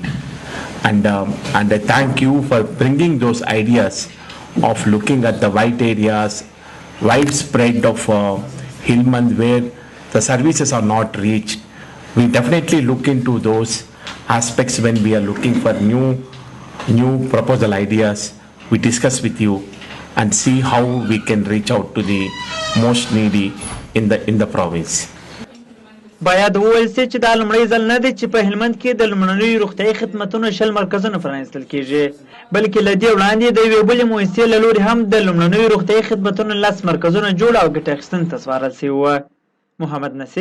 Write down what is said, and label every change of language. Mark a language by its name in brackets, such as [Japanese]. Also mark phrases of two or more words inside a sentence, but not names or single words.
[English] And I thank you for bringing those ideas of looking at the white areas, widespread of Hillman where the services are not reached. We definitely look into those aspects when we are looking for new proposal ideas. We discuss with you and see how we can reach out to the most needy in the province. [Pashto] باید وویل سي چې دا لومړی ځل نه دی چې په هلمند کې د لومړنیو روغتیایي خدمتونو 10 مرکزونه پرانیستل کېږي، بلکې له دې وړاندې د یوې بلې موسسې له لورې هم د لومړنیو روغتیایي خدمتونو 10 مرکزونه جوړ او ګټه اخیستنې ته سپارل شوي وه.